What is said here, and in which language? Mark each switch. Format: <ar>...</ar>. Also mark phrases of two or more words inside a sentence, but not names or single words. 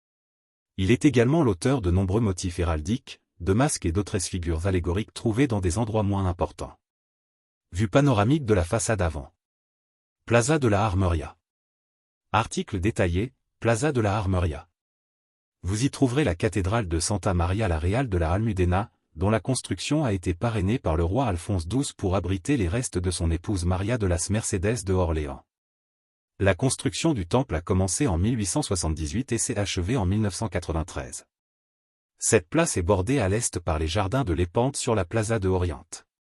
<fr>Il est également l'auteur de nombreux motifs héraldiques, de masques et d'autres figures allégoriques trouvées dans des endroits moins importants. Vue panoramique de la façade avant. Plaza de la Armeria. Article détaillé, Plaza de la Armeria. Vous y trouverez la cathédrale de Santa Maria la Real de la Almudena, dont la construction a été parrainée par le roi Alphonse XII pour abriter les restes de son épouse Maria de las Mercedes de Orléans. La construction du temple a commencé en 1878 et s'est achevée en 1993. Cette place est bordée à l'est par les jardins de l'Épante sur la Plaza de Oriente.</fr>